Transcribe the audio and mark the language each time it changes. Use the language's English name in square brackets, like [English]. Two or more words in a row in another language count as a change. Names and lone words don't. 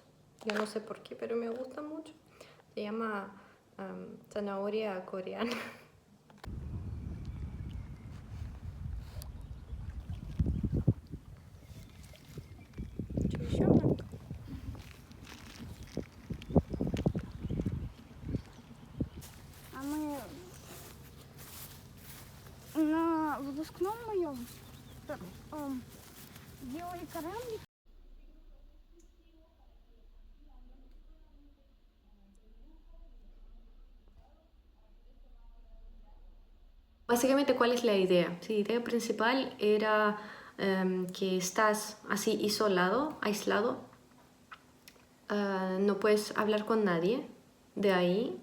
[Spanish] Yo no sé por qué, pero me gusta mucho. Se llama zanahoria coreana. [Russian] А мы на выпускном моем делали кораблик. [Spanish] Básicamente, ¿cuál es la idea? Sí, la idea principal era que estás así aislado, no puedes hablar con nadie de ahí.